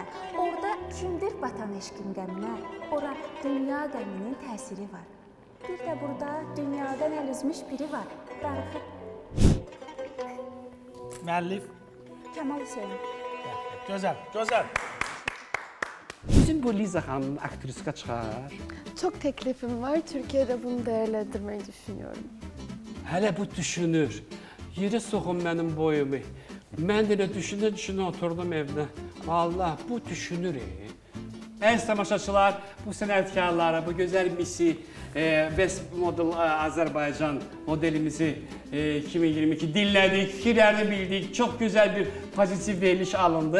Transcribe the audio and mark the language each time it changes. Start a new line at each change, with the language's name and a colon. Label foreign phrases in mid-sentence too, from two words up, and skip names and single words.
Azerbaijani: Orada kimdir batan eşqin qəminə? Ora dünya qəminin təsiri var. Bir də burada dünyadan əl üzmüş biri var, darıxır. Müəllif? Kamal Hüseyin. Gözəl. Bizim bu Liza xanımın aktriska çıxar.
Turkish: Çok teklifim var. Türkiye'de bunu değerlendirmeyi düşünüyorum.
Azerbaijani: Hələ bu düşünür. Yeri soxun mənim boyumu. Mən də elə düşünə oturdum evdə. Vallahi bu düşünür. Əziz tamaşaçılar, bu sənətkarlara, bu gözəl misi,
English: Best Model
Azerbaijani: Azərbaycan modelimizi 2022 dinlədik, fikirlərini bildik, çox gözəl bir pozitiv veriliş alındı.